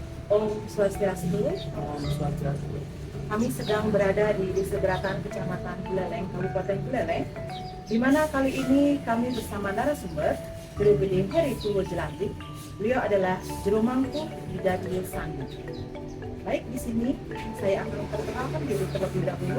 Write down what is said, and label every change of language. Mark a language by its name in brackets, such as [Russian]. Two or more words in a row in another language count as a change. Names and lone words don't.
[Sanskrit] ॐ स्वस्त्यस्तु. [Indonesian] Swastiastu. Kami sedang berada di Desa Beratan, Kecamatan Buleleng, Kabupaten Buleleng, di mana kali ini kami bersama narasumber BPD Heri Tuwo Jelantik. Beliau adalah Juru Mangku di Dadil Sandi. Baik, di sini saya akan memperkenalkan diri terlebih dahulu.